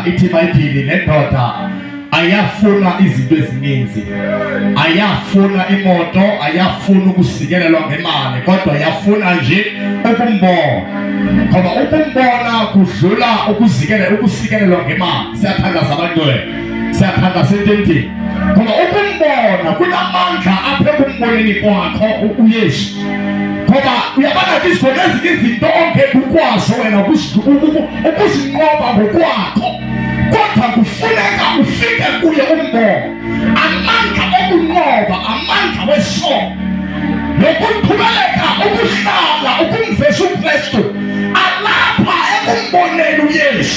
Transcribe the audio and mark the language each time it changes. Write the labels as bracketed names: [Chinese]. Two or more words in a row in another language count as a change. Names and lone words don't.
[Xhosa] Ithi iBhayibhile nendoda ayafuna izinto ezininzi, ayafuna imoto, ayafuna ukusikelelwa ngemali, kodwa ayafuna nje ukumbona. Ngoba ukumbona kudlula ukusikelelwa ngemali. Siyathandaza abantwana, siyathandaza ententeni. Ngoba ukumbona kunamandla apha ekumboneni kwakho uYesu. Ngoba uyabona izikona ezinye izinto ongeke ukwazi wena ukuzinqoba ngokwakho, kodwa kufuneka ufike kuye umbono. Amandla okunqoba, amandla wesono nokuqhubeka ukuhlala ukumvesa uKristu alapha ekumboneni uYesu.